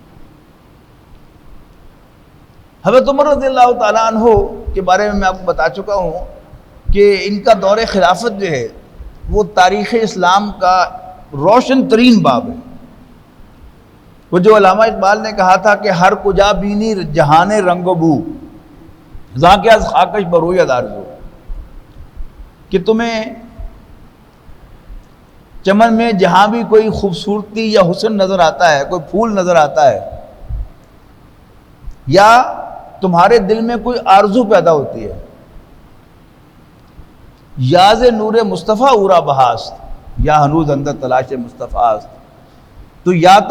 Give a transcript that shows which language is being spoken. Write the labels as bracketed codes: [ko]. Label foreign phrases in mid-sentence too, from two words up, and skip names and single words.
[ur] حضرت عمر رضی اللہ تعالیٰ عنہ کے بارے میں آپ کو بتا چکا ہوں کہ ان کا دور خلافت جو ہے وہ تاریخ اسلام کا روشن ترین باب ہے. وہ جو علامہ اقبال نے کہا تھا کہ [fa] ہر کجا بینی جہان رنگ و بو ذاکہ از خاکش بروید آرزو، [ur] کہ تمہیں چمن میں جہاں بھی کوئی خوبصورتی یا حسن نظر آتا ہے، کوئی پھول نظر آتا ہے یا تمہارے دل میں کوئی آرزو پیدا ہوتی ہے، [fa] یاز نور مصطفیٰ اورا بہاست یا ہنوز اندر تلاش مصطفیٰ است، [ur] تو یا تو